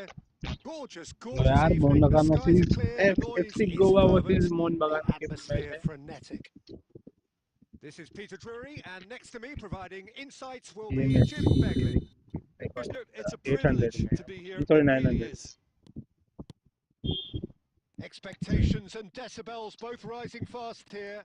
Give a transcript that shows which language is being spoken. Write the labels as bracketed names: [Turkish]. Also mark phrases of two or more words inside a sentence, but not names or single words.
[English] Gorgeous, [Hindi] तो [English] gorgeous [Hindi] यार मोहन [English] evening. The [Hindi] बगान [English] skies are [Hindi] वर्सेस [English] clear, the noise [Hindi] एफसी [English] is [Hindi] गोवा [English] fervent, [Hindi] वर्सेस मोहन [English] the [Hindi] बगान के मैच [English] atmosphere [Hindi] है [English] frenetic. This is Peter Drury, and next to me providing insights will [Hindi] ये [English] be [Hindi] मैच [English] Jim Begley. It's a [Hindi] 800 [English] privilege [Hindi] में [English] to be here. सॉरी It really [Hindi] 900 [English] is. Expectations and decibels both rising fast here.